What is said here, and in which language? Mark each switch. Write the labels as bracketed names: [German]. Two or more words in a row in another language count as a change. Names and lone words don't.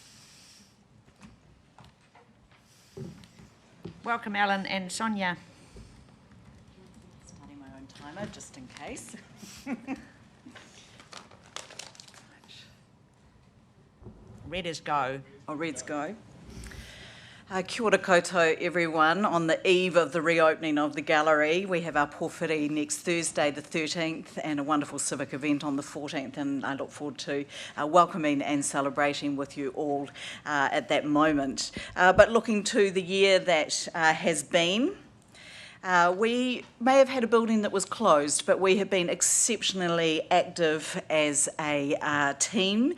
[English] Welcome, Alan and Sonia. Starting my own timer, just in case. Red is go. Oh, red's go. [Māori] Kia ora koutou, [English] everyone. On the eve of the reopening of the gallery, we have our pōwhiri next Thursday, the 13th, and a wonderful civic event on the 14th, and I look forward to welcoming and celebrating with you all at that moment. But looking to the year that has been, we may have had a building that was closed, but we have been exceptionally active as a team.